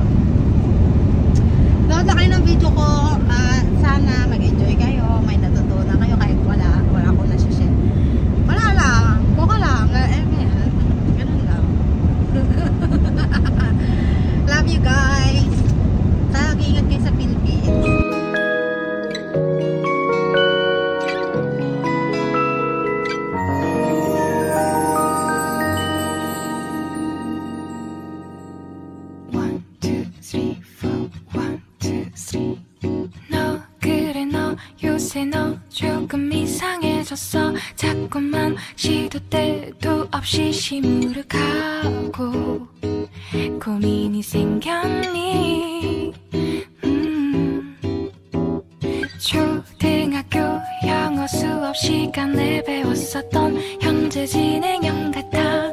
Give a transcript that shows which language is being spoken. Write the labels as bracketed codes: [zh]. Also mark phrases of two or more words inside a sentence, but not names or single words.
[tl] Nood na kayo ng video ko. Sana mag-enjoy kayo. May natutunan kayo kahit wala ko na-share. Wala lang. Buka lang. Ganun lang. [en] Love you guys. [tl] Sana ingat kayo sa Philippines. [en] One, two, three, four. One, two, three. [ko] 너 그래 너 요새 너 조금 이상해졌어. 자꾸만 시도 때도 없이 시무룩하고 고민이 생겼니? 초등학교 영어 수업 시간에 배웠었던 현재 진행형 같아.